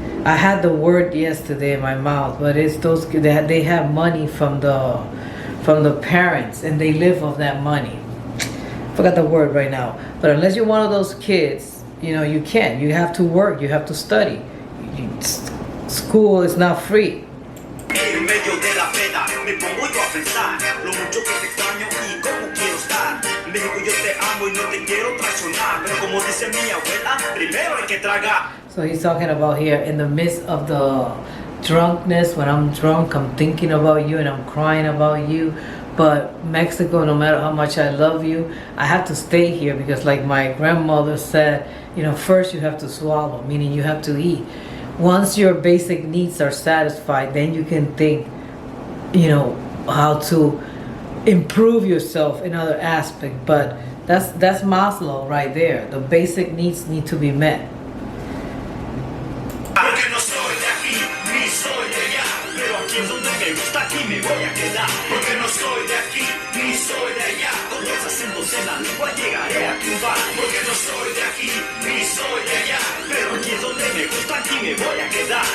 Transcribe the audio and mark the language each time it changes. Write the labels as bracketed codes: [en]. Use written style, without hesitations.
[en] I had the word yesterday in my mouth, but it's those they have money from the parents and they live off that money. Forgot the word right now. But unless you're one of those kids, you can't. You have to work. You have to study. School is not free. [es] En medio de la pena me pongo yo a pensar lo mucho que te extraño y cómo quiero estar. México, yo te amo y no te quiero traicionar, pero como dice mi abuela, primero hay que tragar. [en] So he's talking about here in the midst of the drunkenness. When I'm drunk, I'm thinking about you and I'm crying about you. But Mexico, no matter how much I love you, I have to stay here because, like my grandmother said, first you have to swallow, meaning you have to eat. Once your basic needs are satisfied, then you can think, how to improve yourself in other aspects. But that's Maslow right there. The basic needs need to be met. [es] Porque no soy de aquí, ni soy de allá, pero aquí es donde me gusta, aquí me voy a quedar. Porque no soy de aquí, ni soy de allá, con los acentos en la lengua llegaré a triunfar. Porque no soy de aquí, ni soy de allá, pero aquí es donde me gusta, aquí me voy a quedar.